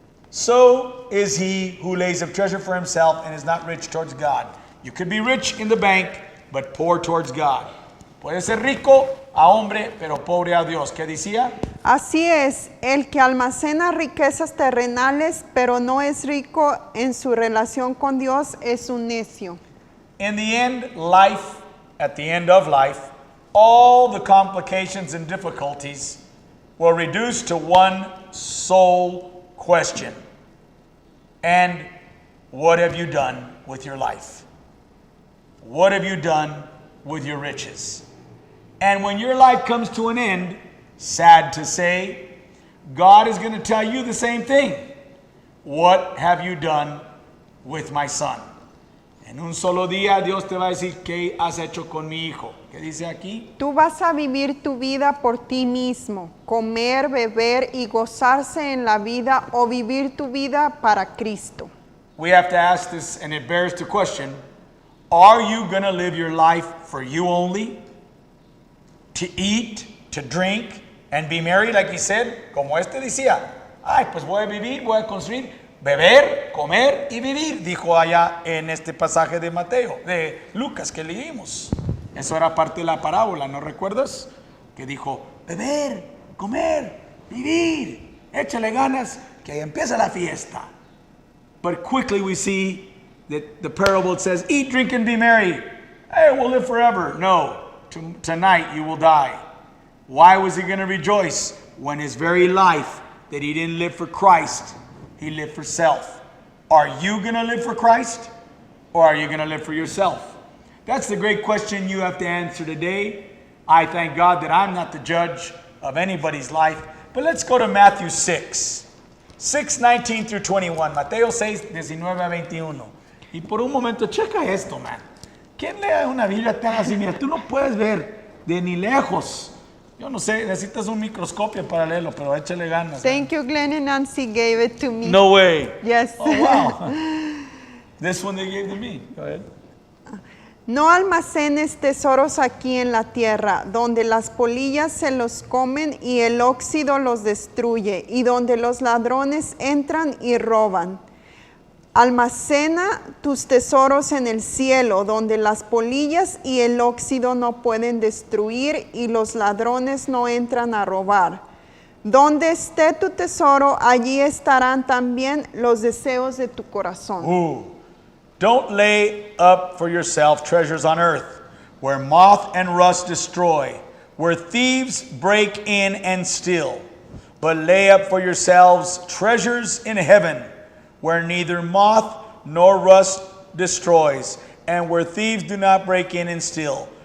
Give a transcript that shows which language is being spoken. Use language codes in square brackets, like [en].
[en] So is he who lays up treasure for himself and is not rich towards God. You could be rich in the bank, but poor towards God. [es] Puede ser rico a hombre, pero pobre a Dios. ¿Qué decía? Así es, el que almacena riquezas terrenales, pero no es rico en su relación con Dios, es un necio. [en] In the end, at the end of life, all the complications and difficulties will reduce to one sole question. And what have you done with your life? What have you done with your riches? And when your life comes to an end, sad to say, God is going to tell you the same thing. What have you done with my son? [es] En un solo día Dios te va a decir, ¿qué has hecho con mi hijo? ¿Qué dice aquí? Tú vas a vivir tu vida por ti mismo, comer, beber y gozarse en la vida o vivir tu vida para Cristo. [en] We have to ask this, and it bears the question, are you going to live your life for you only? To eat, to drink, and be merry, like he said? [es] Como decía, ay, pues voy a vivir, voy a construir, beber, comer y vivir, dijo allá en este pasaje de Mateo, de Lucas que leímos. Eso era parte de la parábola, ¿no recuerdas? Que dijo, beber, comer, vivir, échale ganas, que ahí empieza la fiesta. [en] But quickly we see that the parable says, eat, drink, and be merry. Hey, we'll live forever. No, tonight you will die. Why was he going to rejoice when his very life that he didn't live for Christ, he lived for self? Are you going to live for Christ, or are you going to live for yourself? That's the great question you have to answer today. I thank God that I'm not the judge of anybody's life. But let's go to Matthew 6:19 through 21. [es] Mateo 6:19-21. Y por un momento, checa esto, man. ¿Quién lee una Biblia tan así? Mira, tú no puedes ver de ni lejos. Yo no sé, necesitas un microscopio para leerlo, pero échale ganas. [en] Thank you, Glenn and Nancy gave it to me. No way. Yes. Oh, wow. This one they gave to me. Go ahead. [es] No almacenes tesoros aquí en la tierra, donde las polillas se los comen y el óxido los destruye, y donde los ladrones entran y roban. Almacena tus tesoros en el cielo, donde las polillas y el óxido no pueden destruir y los ladrones no entran a robar. Donde esté tu tesoro, allí estarán también los deseos de tu corazón. [en] Don't lay up for yourself treasures on earth, where moth and rust destroy, where thieves break in and steal. But lay up for yourselves treasures in heaven, where neither moth nor rust destroys, and where thieves do not break in and steal.